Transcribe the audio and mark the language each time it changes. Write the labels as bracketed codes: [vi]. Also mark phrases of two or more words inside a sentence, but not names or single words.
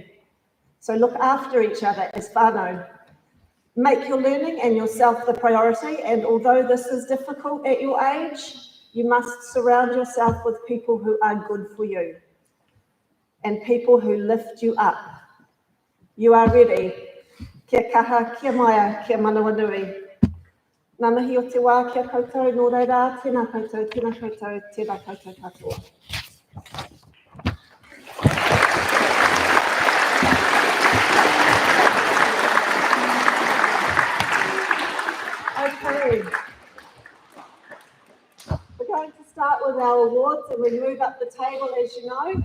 [en] So look after each other as whānau. Make your learning and yourself the priority, and although this is difficult at your age, you must surround yourself with people who are good for you and people who lift you up. You are ready. [mi] Kia kaha, kia maia, kia manawa nui. Ngā mihi o te wā kia koutou, nō reira, tēnā koutou, tēnā koutou katoa. [en] Okay. We're going to start with our awards and we move up the table, as you know.